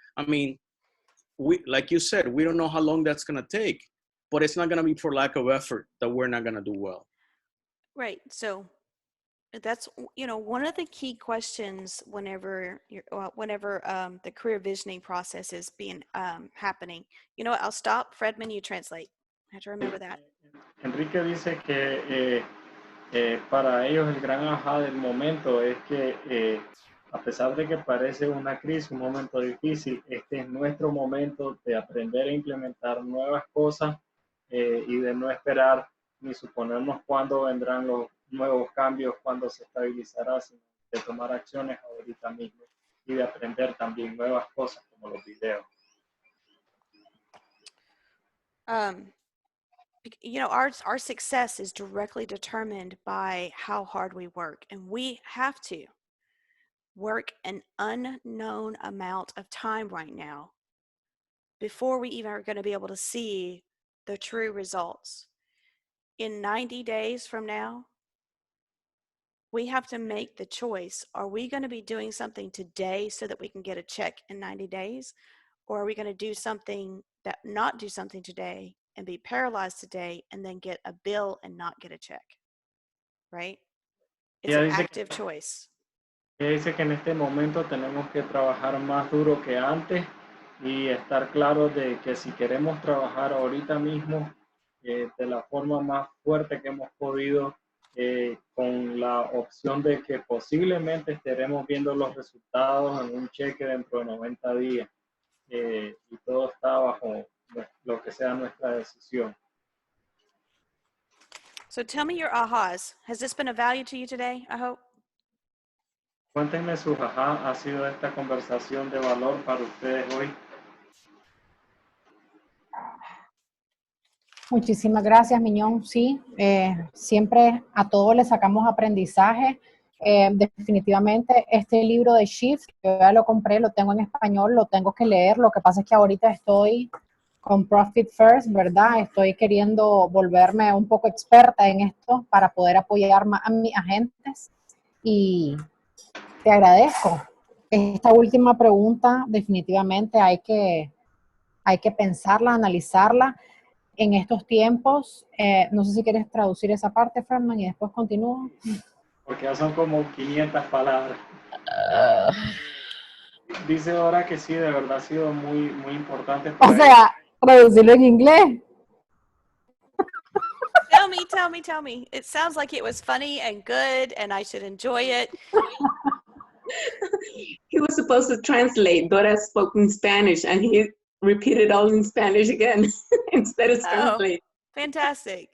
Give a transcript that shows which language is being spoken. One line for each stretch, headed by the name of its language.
English: I mean, like you said, we don't know how long that's going to take, but it's not going to be for lack of effort that we're not going to do well. Right. So that's, one of the key questions whenever the career visioning process is being happening. You know what? I'll stop. Fredman, you translate. I have to remember that.
Spanish: Enrique dice que para ellos el gran ajá del momento es que a pesar de que parece una crisis, un momento difícil, este es nuestro momento de aprender a implementar nuevas cosas y de no esperar ni suponernos cuándo vendrán los nuevos cambios, cuándo se estabilizará, sino de tomar acciones ahorita mismo y de aprender también nuevas cosas como los videos.
English: Our success is directly determined by how hard we work, and we have to work an unknown amount of time right now before we even are going to be able to see the true results. In 90 days from now, we have to make the choice. Are we going to be doing something today so that we can get a check in 90 days? Or are we going to not do something today and be paralyzed today and then get a bill and not get a check? Right? It's an active choice.
Spanish: Ella dice que en este momento tenemos que trabajar más duro que antes y estar claros de que si queremos trabajar ahorita mismo de la forma más fuerte que hemos podido, con la opción de que posiblemente estaremos viendo los resultados en un cheque dentro de 90 días, y todo está bajo lo que sea nuestra decisión.
English: So tell me your ahas. Has this been of value to you today, I hope?
Spanish: Cuéntenme su ha sido esta conversación de valor para ustedes hoy. Muchísimas gracias, Miñón. Sí, siempre a todos le sacamos aprendizaje. Definitivamente este libro de Shift, yo ya lo compré, lo tengo en español, lo tengo que leer. Lo que pasa es que ahorita estoy con Profit First, ¿verdad? Estoy queriendo volverme un poco experta en esto para poder apoyar más a mis agentes. Y te agradezco. Esta última pregunta definitivamente hay que pensarla, analizarla. En estos tiempos, no sé si quieres traducir esa parte, Fernán, y después continúo. Porque ya son como 500 palabras. Dice ahora que sí, de verdad ha sido muy, muy importante O para sea, traducirlo en inglés.
English: Tell me. It sounds like it was funny and good and I should enjoy it. He was supposed to translate. Dora spoke in Spanish and he repeated all in Spanish again instead of translate. Fantastic.